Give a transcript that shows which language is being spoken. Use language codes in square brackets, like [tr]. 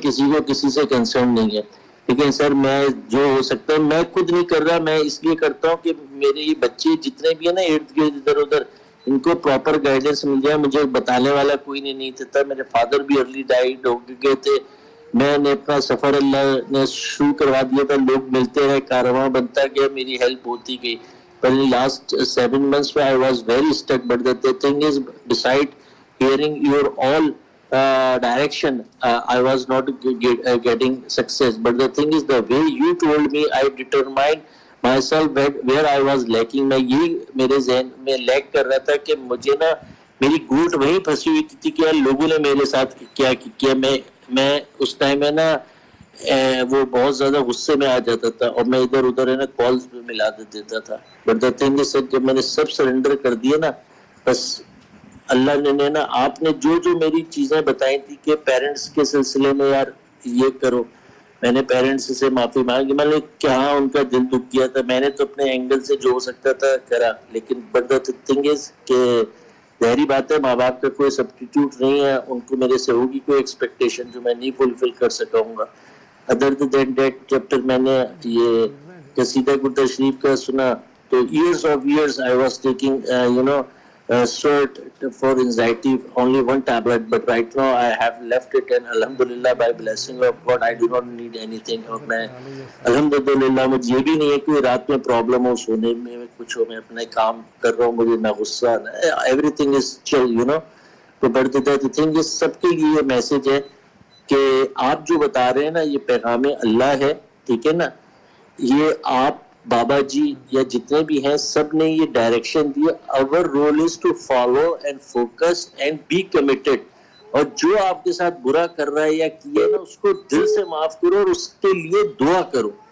[ur] کسی کو کسی سے کنسرن نہیں ہے. لیکن سر میں جو ہو سکتا ہے میں خود نہیں کر رہا, میں اس لیے کرتا ہوں کہ میرے یہ بچے جتنے بھی ہیں نا ارد گرد ادھر ادھر, ان کو پراپر گائیڈنس مل جائے. مجھے بتانے والا کوئی نہیں تھا. میرے فادر بھی ارلی ڈائیڈ ہو گئے تھے. میں نے اپنا سفر اللہ نے شروع کروا دیا تھا, لوگ ملتے رہے, کارواں بنتا گیا, میری ہیلپ ہوتی گئی. [en] But in the last 7 months I was very stuck. But the thing is, beside hearing your all direction, I was not getting success. But the thing is, the way you told me, I determined myself where I was lacking. [ur] میں یہی میرے ذہن میں leak کر رہا تھا کہ مجھے نا میری گوٹ وہیں پھنسی ہوئی تھی کہ لوگوں نے میرے ساتھ کیا کیا. میں اس ٹائم میں نا وہ بہت زیادہ غصے میں آ جاتا تھا اور میں ادھر ادھر ہے نا کالز پہ ملا دیتا تھا. [en] but the thing is [ur] جب میں نے سب سرنڈر کر دیا نا, بس اللہ نے نا آپ نے جو میری چیزیں بتائی تھی کہ پیرنٹس کے سلسلے میں یار یہ کرو, میں نے پیرنٹس سے معافی مانگی. میں نے کہاں ان کا دل دکھ کیا تھا, میں نے تو اپنے اینگل سے جو ہو سکتا تھا کرا. لیکن [en] but the thing is [ur] کہ ظاہری بات ہے ماں باپ کا کوئی سبسٹیٹیوٹ نہیں ہے, ان کو میرے سے ہوگی کوئی ایکسپیکٹیشن جو میں نہیں فلفل کر سکوں گا. [en] other than that [ur] جب تک میں نے یہ قصیدہ گردہ شریف کا سنا تو [en] years of years I was taking sort for anxiety, only one tablet, but right now I have left it and alhamdulillah by blessing of God I do not need anything. [ur] اور میں الحمدللہ مجھے یہ بھی نہیں ہے کہ رات میں پرابلم ہو, سونے میں کچھ ہو, میں اپنا کام کر رہا ہوں, مجھے نہ غصہ نہ, [en] everything is chill, you know. [ur] تو [en] but the thing is [ur] سب کے لیے یہ میسج ہے کہ آپ جو بتا رہے ہیں نا یہ پیغام اللہ ہے, ٹھیک ہے نا. یہ آپ بابا جی یا جتنے بھی ہیں سب نے یہ direction the. [en] our role is to follow and focus and be committed. [ur] اور جو آپ کے ساتھ برا کر رہا ہے یا کیا نا اس کو دل سے معاف کرو اور اس کے لیے دعا کرو.